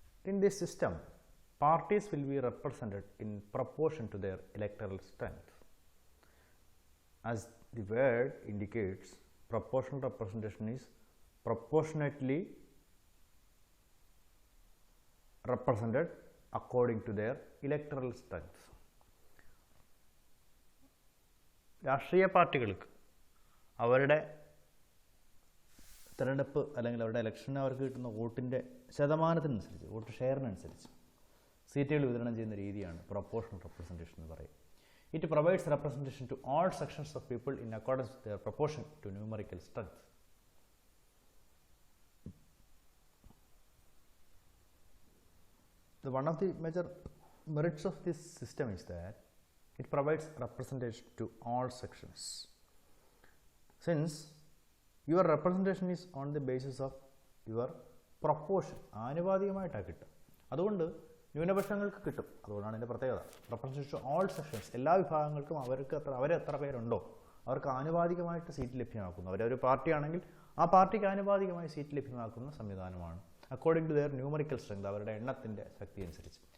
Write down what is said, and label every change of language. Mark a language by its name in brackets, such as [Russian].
[English] In this system, parties will be represented in proportion to their electoral strength. As the word indicates, proportional representation is proportionately represented according to their electoral strength. [Malayalam] രാഷ്ട്രീയ പാർട്ടികൾക്ക് അവരുടെ തിരഞ്ഞെടുപ്പ് അല്ലെങ്കിൽ അവരുടെ ഇലക്ഷന് അവർക്ക് കിട്ടുന്ന വോട്ടിൻ്റെ ശതമാനത്തിനനുസരിച്ച്, വോട്ട് ഷെയറിനനുസരിച്ച് സീറ്റുകൾ വിതരണം ചെയ്യുന്ന രീതിയാണ് പ്രൊപ്പോർഷണൽ റെപ്രസെൻറ്റേഷൻ എന്ന് പറയും. [English] It provides representation to all sections of people in accordance with their proportion to numerical strength. One of the major merits of this system is that it provides representation to all sections. Since your representation is on the basis of your proportion, [Malayalam] ആനുപാതികമായിട്ടാണ് കിട്ടുക. അതുകൊണ്ട് ന്യൂനപക്ഷങ്ങൾക്ക് കിട്ടും. അതുകൊണ്ടാണ് ഇതിൻ്റെ പ്രത്യേകത. [English] representation to all sections, [Malayalam] എല്ലാ വിഭാഗങ്ങൾക്കും അവരെത്ര പേരുണ്ടോ അവർക്ക് ആനുപാതികമായിട്ട് സീറ്റ് ലഭ്യമാക്കുന്നു. അവരൊരു പാർട്ടിയാണെങ്കിൽ ആ പാർട്ടിക്ക് ആനുപാതികമായി സീറ്റ് ലഭ്യമാക്കുന്ന സംവിധാനമാണ്. [English] according to their numerical strength, [Malayalam] അവരുടെ എണ്ണത്തിൻ്റെ ശക്തി അനുസരിച്ച്.